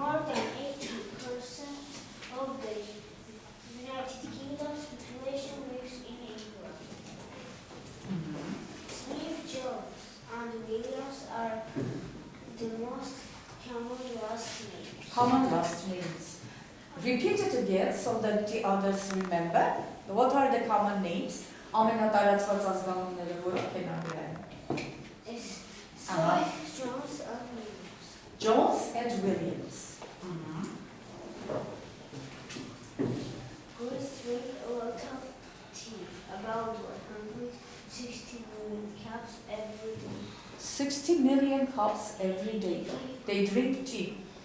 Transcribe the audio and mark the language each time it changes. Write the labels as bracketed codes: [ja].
[en] More than 80% of the United Kingdom's population lives in England. Mm-hmm. Smith, Jones, and Williams are the most common last names. Common last names. Repeat it again so that the others remember. What are the common names? [hy] Ամենատարածված ազգանունները որոնք են անգլերեն? [en] Smith, Jones, and Williams. Jones and Williams. Who's drink a lot of tea? About 160 million cups every day. 60 million cups every day. They drink tea.